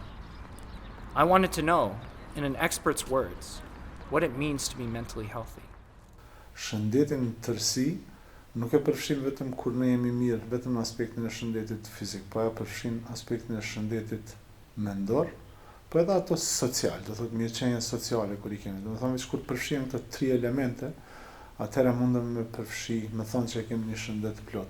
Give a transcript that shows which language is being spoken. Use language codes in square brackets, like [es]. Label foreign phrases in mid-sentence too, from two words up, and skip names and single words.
[en] I wanted to know, in an expert's words, what it means to be mentally healthy. [sq] Shëndetin në tërësi nuk e përfshin vetëm kur ne jemi mirë, vetëm në aspektin e shëndetit fizik, po ajo përfshin aspektin e shëndetit mendor, po edhe ato social, do thotë mirëqenja sociale kur I kemi. Do të thonë veç kur përfshin këto 3 elemente, atëherë mundem me përfshi, me thonë që kemi një shëndet plot.